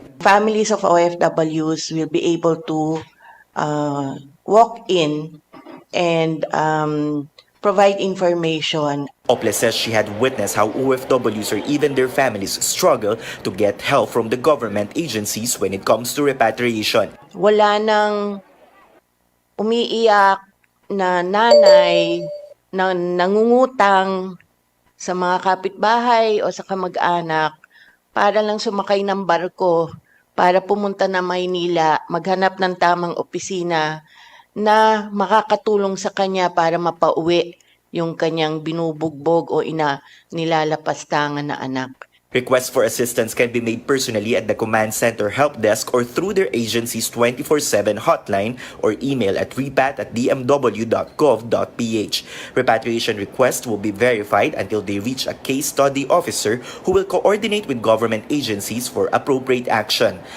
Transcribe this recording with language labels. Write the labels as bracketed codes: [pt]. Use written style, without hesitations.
[en] Families of OFWs will be able to walk in and provide information. Ople says she had witnessed how OFWs or even their families struggle to get help from the government agencies when it comes to repatriation. [tl] Wala nang umiiyak na nanay na nangungutang sa mga kapitbahay o sa kamag-anak para lang sumakay ng barko para pumunta na Maynila, maghanap ng tamang opisina na makakatulong sa kanya para mapauwi yung kanyang binubugbog o nilalapastangan na anak. [en] Requests for assistance can be made personally at the Command Center Help Desk or through their agency's 24/7 hotline or email at repat@dmw.gov.ph. Repatriation requests will be verified until they reach a case study officer who will coordinate with government agencies for appropriate action.